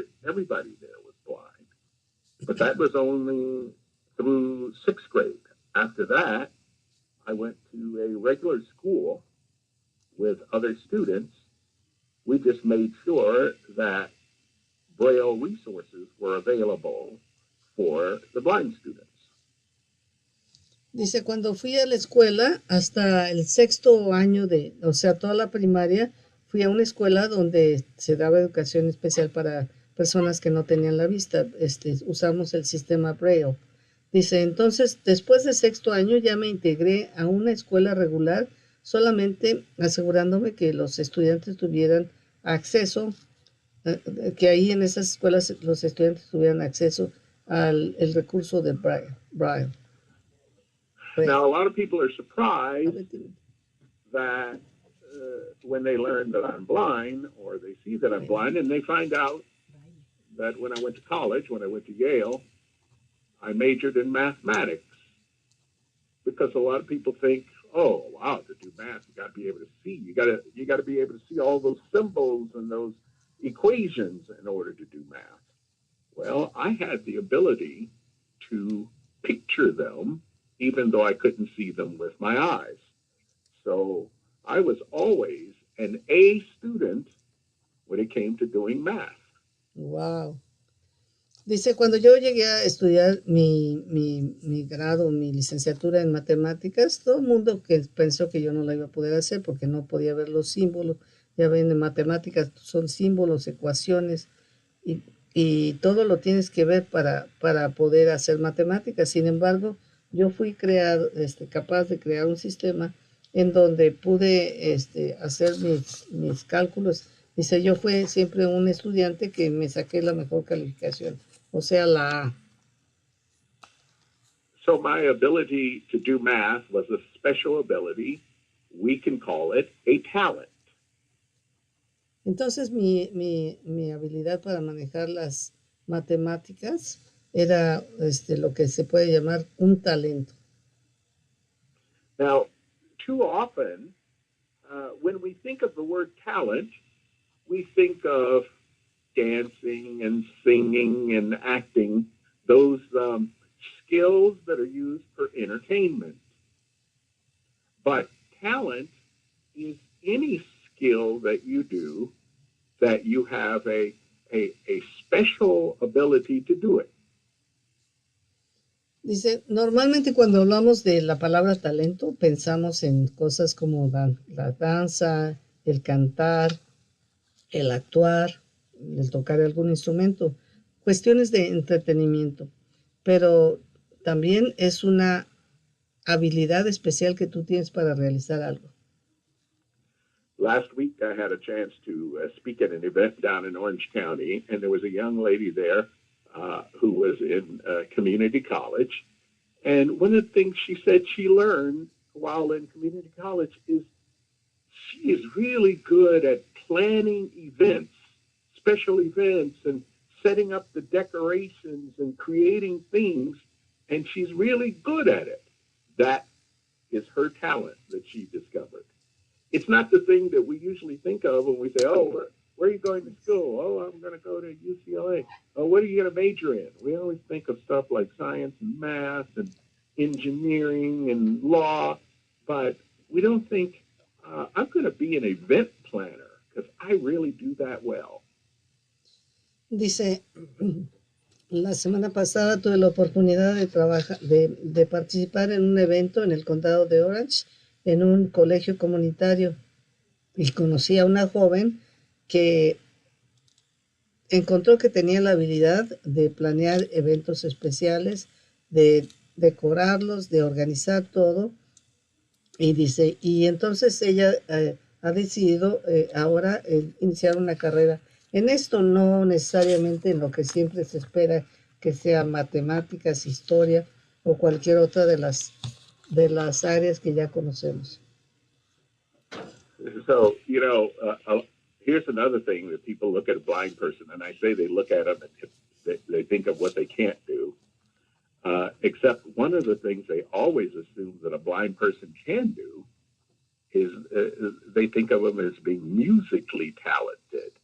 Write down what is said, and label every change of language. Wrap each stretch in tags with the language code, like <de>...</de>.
<en>Everybody there was blind. But that was only through 6th grade. After that, I went to a regular school with other students. We just made sure that Braille resources were available for the blind students.</en> <es>Dice, cuando fui a la escuela, hasta el 6º año o sea, toda la primaria, fui a una escuela donde se daba educación especial para personas que no tenían la vista. Usamos el sistema Braille. Dice, entonces, después del 6º año ya me integré a una escuela regular, solamente asegurándome que los estudiantes tuvieran acceso, que ahí en esas escuelas los estudiantes tuvieran acceso al el recurso de Braille.</es> <en>Now, a lot of people are surprised that when they learn that I'm blind or they see that I'm blind and they find out that when I went to college, when I went to Yale, I majored in mathematics because a lot of people think, oh, wow, to do math, you got to be able to see. You got to be able to see all those symbols and those equations in order to do math. Well, I had the ability to picture them even though I couldn't see them with my eyes. So I was always an A student when it came to doing math. Wow.</en> <es>Dice, cuando yo llegué a estudiar mi grado, mi licenciatura en matemáticas, todo el mundo que pensó que yo no la iba a poder hacer porque no podía ver los símbolos. Ya ven, en matemáticas son símbolos, ecuaciones, y y todo lo tienes que ver para poder hacer matemáticas. Sin embargo, yo fui capaz de crear un sistema en donde pude hacer mis cálculos. Dice, yo fui siempre un estudiante que me saqué la mejor calificación, o sea, la A.</es> <en>So my ability to do math was a special ability. We can call it a talent.</en> <es>Entonces mi habilidad para manejar las matemáticas era lo que se puede llamar un talento.</es> <en>Now, too often, when we think of the word talent, we think of dancing and singing and acting, those skills that are used for entertainment. But talent is any skill that you do that you have a special ability to do it.</en> <es>Dice, normalmente cuando hablamos de la palabra talento, pensamos en cosas como la danza, el cantar, el actuar, el tocar algún instrumento, cuestiones de entretenimiento, pero también es una habilidad especial que tú tienes para realizar algo.</es> <en>Last week I had a chance to speak at an event down in Orange County, and there was a young lady there who was in community college. And one of the things she said she learned while in community college is she is really good at planning events, special events, and setting up the decorations and creating things, and she's really good at it. That is her talent that she discovered. It's not the thing that we usually think of when we say, oh, where are you going to school? Oh, I'm going to go to UCLA. Oh, what are you going to major in? We always think of stuff like science and math and engineering and law, but we don't think, I'm going to be an event planner because I really do that well.</en> <es>Dice, la semana pasada tuve la oportunidad de participar en un evento en el condado de Orange, en un colegio comunitario, y conocí a una joven que encontró que tenía la habilidad de planear eventos especiales, de decorarlos, de organizar todo, y dice, y entonces ella ha decidido ahora iniciar una carrera en esto, no necesariamente en lo que siempre se espera que sea matemáticas, historia o cualquier otra de las áreas que ya conocemos.</es> <en>So, here's another thing that people look at a blind person, and I say they look at them and they think of what they can't do. Except one of the things they always assume that a blind person can do is they think of them as being musically talented.</en>